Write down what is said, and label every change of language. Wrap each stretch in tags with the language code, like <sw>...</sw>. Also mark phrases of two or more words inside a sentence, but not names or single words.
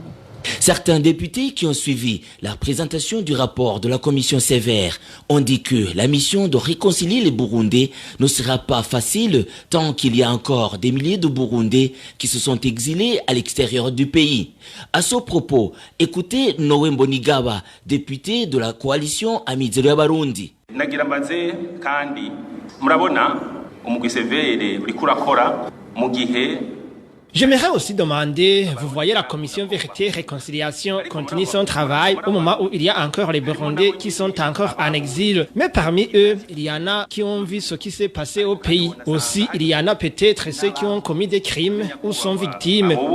<fr>Certains députés qui ont suivi la présentation du rapport de la commission sévère ont dit que la mission de réconcilier les Burundais ne sera pas facile tant qu'il y a encore des milliers de Burundais qui se sont exilés à l'extérieur du pays. À ce propos, écoutez Noé Mbonigaba, député de la coalition Amizero Barundi.</fr> <rn>Nagirambaze kandi murabona umugwi severe uriko urakora mu gihe.</rn> <fr>J'aimerais aussi demander, vous voyez la commission Vérité Réconciliation continue son travail au moment où il y a encore les Burundais qui sont encore en exil. Mais parmi eux, il y en a qui ont vu ce qui s'est passé au pays. Aussi, il y en a peut-être ceux qui ont commis des crimes ou sont victimes.</fr>